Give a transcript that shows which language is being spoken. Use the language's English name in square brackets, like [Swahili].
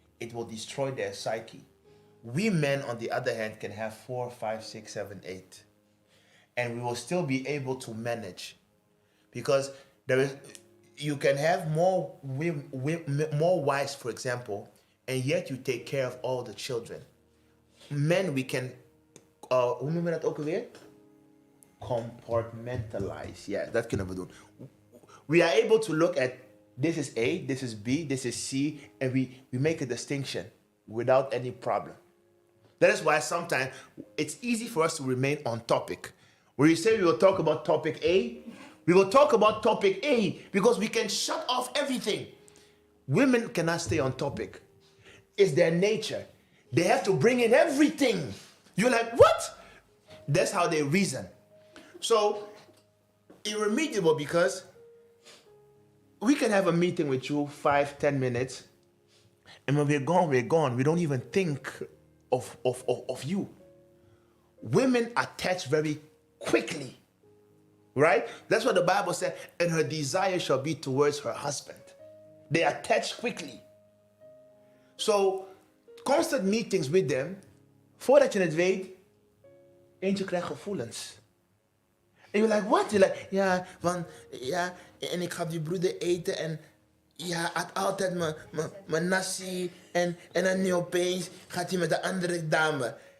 [English] It will destroy their psyche. We men, on the other hand, can have 4, 5, 6, 7, 8. And we will still be able to manage. Because you can have more more wives, for example, and yet you take care of all the children. Men, we can, [Dutch] hoe noemen we dat ook alweer? [English] Compartmentalize. [Dutch] Ja, dat kunnen we doen. [English] We are able to look at this is A, this is B, this is C, and we make a distinction without any problem. That is why sometimes it's easy for us to remain on topic. Where you say we will talk about topic A, we will talk about topic A because we can shut off everything. Women cannot stay on topic. It's their nature. They have to bring in everything. You're like, what? That's how they reason. So, irremediable, because we can have a meeting with you 5-10 minutes, and when we're gone, we're gone. We don't even think of you. Women attach very quickly, right? That's what the Bible said, and her desire shall be towards her husband. They attach quickly. So, constant meetings with them, [Dutch] voordat je het weet, eentje krijgt gevoelens. [English] En you're like, what? You're like, [Dutch] ja, want, ja, en ik ga die broeder eten en ja, had altijd mijn nasi en dan nu opeens gaat hij met de andere dame.